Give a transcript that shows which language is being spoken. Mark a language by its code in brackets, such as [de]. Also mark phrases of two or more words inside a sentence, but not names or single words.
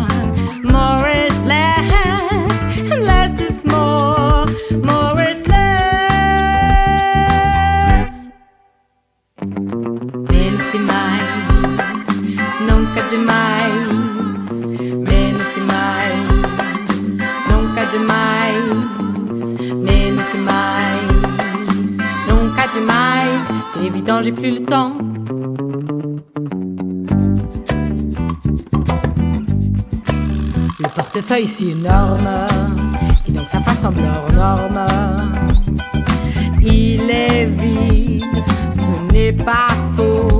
[en] More is less, and less is more. More is less. [pt] Menos e mais, nunca demais. Menos e mais, nunca demais. Menos e mais, nunca demais. [fr] C'est évident, j'ai plus le temps. Le portefeuille si énorme, et donc sa face semble hors norme. Il est vide, ce n'est pas faux.